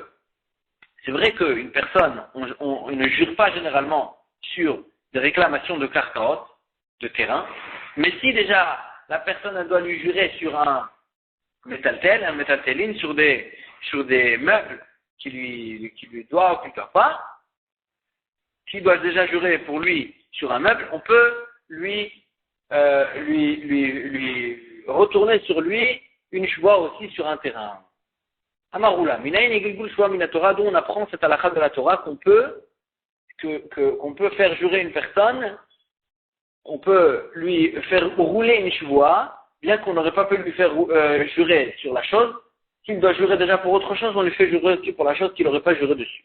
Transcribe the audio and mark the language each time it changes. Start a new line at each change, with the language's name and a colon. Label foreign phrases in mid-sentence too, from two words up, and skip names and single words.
French: C'est vrai qu'une personne, on ne jure pas généralement sur des réclamations de karkaot, de terrain, mais si déjà la personne elle doit lui jurer sur un métaltéline, sur des meubles qui lui doit ou qui ne doit pas, s'il doit déjà jurer pour lui sur un meuble, on peut lui retourner sur lui une shvoa aussi sur un terrain.
Hebrew: אמר עולא מניין לגלגול שבועה מן התורה,
French: d'où on apprend cette halakha de la Torah qu'on peut faire jurer une personne, on peut lui faire rouler une shvoa, bien qu'on n'aurait pas pu lui faire jurer sur la chose. S'il doit jurer déjà pour autre chose, on lui fait jurer aussi pour la chose qu'il n'aurait pas juré dessus.